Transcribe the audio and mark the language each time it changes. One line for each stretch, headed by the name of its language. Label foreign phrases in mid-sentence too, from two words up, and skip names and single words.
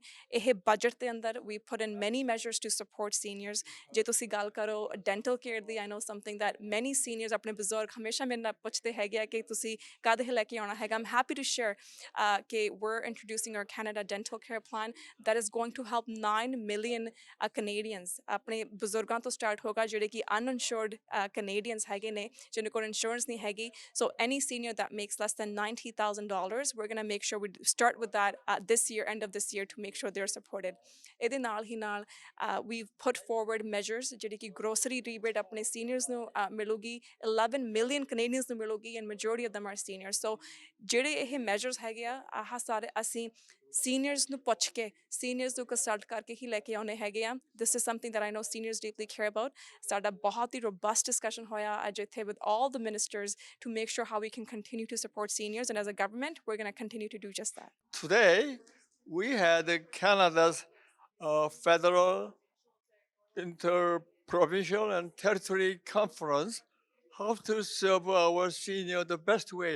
Punjabi: ਇਹ budget ਦੇ ਅੰਦਰ
English: we put in many measures to support seniors.
Punjabi: ਜੇ ਤੁਸੀਂ ਗੱਲ ਕਰੋ
English: dental care
Punjabi: ਦੀ,
English: I know something that many seniors
Punjabi: ਆਪਣੇ ਬਜ਼ੁਰਗ ਹਮੇਸ਼ਾ ਮੇਰੇ ਨਾਲ ਪੁੱਛਦੇ ਹੈਗੇ ਆ ਕਿ ਤੁਸੀਂ ਕਦ ਇਹ ਲੈ ਕੇ ਆਉਣਾ ਹੈਗਾ।
English: I'm happy to share ਕਿ we're introducing our Canada dental care plan that is going to help 9 million Canadians.
Punjabi: ਆਪਣੇ ਬਜ਼ੁਰਗਾਂ ਤੋਂ ਸਟਾਰਟ ਹੋਗਾ ਜਿਹੜੇ ਕਿ
English: uninsured Canadians
Punjabi: ਹੈਗੇ ਨੇ ਜਿਹਨਾਂ ਕੋਲ insurance ਨਹੀਂ ਹੈਗੀ.
English: So any senior that makes less than $90,000, we're going to make sure we start with that this year, end of this year, to make sure they're supported.
Punjabi: ਇਹਦੇ ਨਾਲ ਹੀ ਨਾਲ
English: we've put forward measures
Punjabi: ਜਿਹੜੀ ਕਿ
English: grocery rebate
Punjabi: ਆਪਣੇ seniors ਨੂੰ ਮਿਲੂਗੀ,
English: 11 million Canadians
Punjabi: ਨੂੰ ਮਿਲੂਗੀ
English: and majority of them are seniors.
Punjabi: So ਜਿਹੜੇ ਇਹ measures ਹੈਗੇ ਆ ਆਹ ਸਾਰੇ ਅਸੀਂ seniors ਨੂੰ ਪੁੱਛ ਕੇ seniors ਨੂੰ consult ਕਰਕੇ ਹੀ ਲੈ ਕੇ ਆਉਣੇ ਹੈਗੇ ਆ।
English: This is something that I know seniors deeply care about.
Punjabi: ਸਾਡਾ ਬਹੁਤ ਹੀ
English: robust discussion
Punjabi: ਹੋਇਆ ਅੱਜ ਇੱਥੇ
English: with all the ministers to make sure how we can continue to support seniors, and as a government we're going to continue to do just that. Today, we had Canada's federal, inter-provincial and territory conference, how to serve our senior the best way.